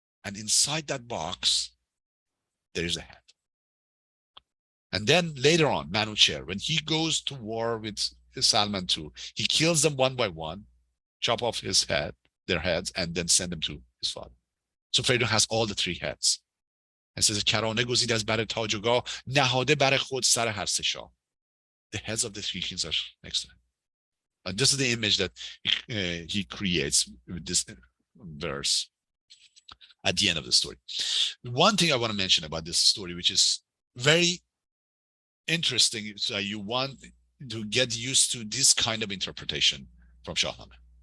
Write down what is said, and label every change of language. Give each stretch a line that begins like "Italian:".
English: And inside that box, there is a head. And then later on, Manucher, when he goes to war with Salman II, he kills them one by one, chop off their heads, and then send them to his father. So Feridun has all the three heads. And says,
Persian: کرانه گزید از بر تاج و گاه، نهاده بر خود سر هر سه شاه.
English: The heads of the three kings are next to him. And this is the image that he creates with this verse at the end of the story. One thing I want to mention about this story, which is very interesting, so you want to get used to this kind of interpretation from Shahnameh.